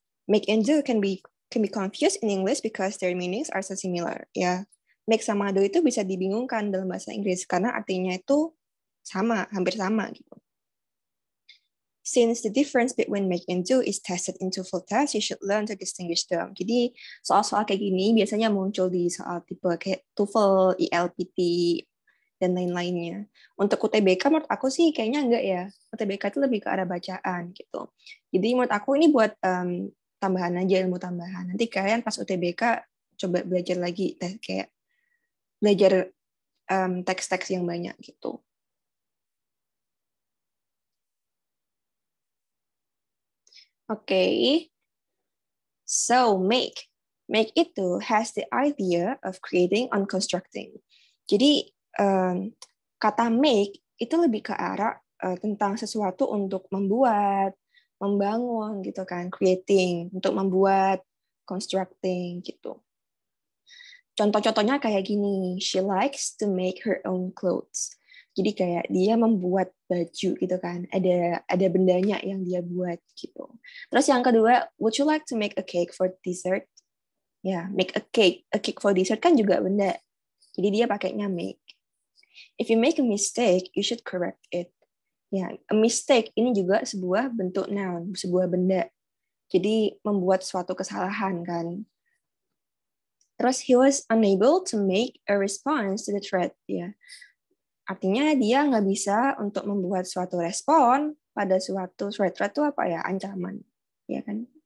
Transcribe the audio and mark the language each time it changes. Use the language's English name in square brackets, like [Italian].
[English] Make and do can be confused in English because their meanings are so similar. [Indonesian] Ya, make sama do itu bisa dibingungkan dalam bahasa Inggris karena artinya itu sama, hampir sama gitu. [English] Since the difference between make and do is tested in TOEFL test, you should learn to distinguish them. [Indonesian] Jadi soal-soal kayak gini biasanya muncul di soal tipe kayak TOEFL, ELPT, dan lain-lainnya. Untuk UTBK menurut aku sih kayaknya enggak ya. UTBK itu lebih ke arah bacaan gitu. Jadi menurut aku ini buat tambahan aja, ilmu tambahan. Nanti kalian pas UTBK coba belajar lagi, kayak belajar teks-teks yang banyak gitu. Okay. [English] So make [Indonesian] itu [English] has the idea of creating and constructing. [Indonesian] Jadi kata make itu lebih ke arah tentang sesuatu untuk membuat, membangun gitu kan, creating untuk membuat, constructing gitu. Contoh-contohnya kayak gini, [English] she likes to make her own clothes. [Indonesian] Jadi kayak dia membuat baju gitu kan, ada bendanya yang dia buat gitu. Terus yang kedua, [English] would you like to make a cake for dessert? [Indonesian] Ya, [English] make a cake for dessert [Indonesian] kan juga benda. Jadi dia pakainya make. [English] If you make a mistake, you should correct it. [Indonesian] Ya, a mistake ini juga sebuah bentuk noun, sebuah benda. Jadi membuat suatu kesalahan kan. Terus [English] he was unable to make a response to the threat. [Indonesian] Ya, artinya dia nggak bisa untuk membuat suatu respon pada suatu threat itu apa ya, ancaman, ya kan?